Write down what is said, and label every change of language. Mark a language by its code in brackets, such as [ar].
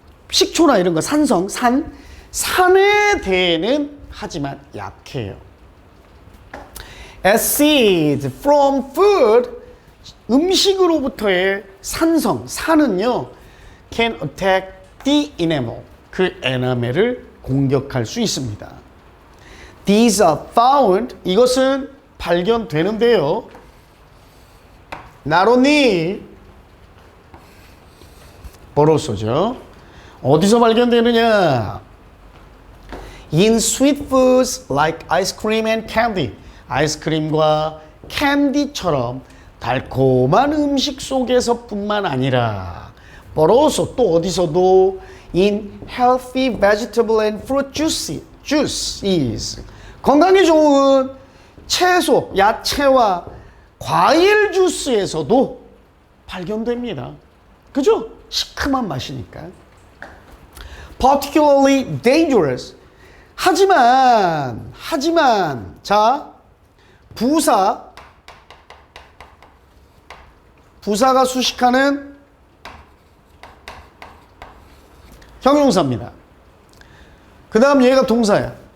[ko] 식초나 이런 거, 산에 대해는 하지만 약해요. [en] acid from food, [ko] 음식으로부터의 산은요, [en] can attack the enamel, [ko] 그 에나멜을 공격할 수 있습니다. [en] These are found, [ko] 이것은 발견되는데요. [en] Not only, [ko] 버로소죠. 어디서 발견되느냐? [en] In sweet foods like ice cream and candy. [ko] 아이스크림과 캔디처럼 달콤한 음식 속에서뿐만 아니라 [en] but also [ko] 또 어디서도 [en] in healthy vegetable and fruit juices [ko] 건강에 좋은 채소, 야채와 과일 주스에서도 발견됩니다. 그죠? 시큼한 맛이니까. [en] particularly dangerous. [ko] 하지만, 자, 부사가 수식하는 형용사입니다. 그 다음 얘가 동사야.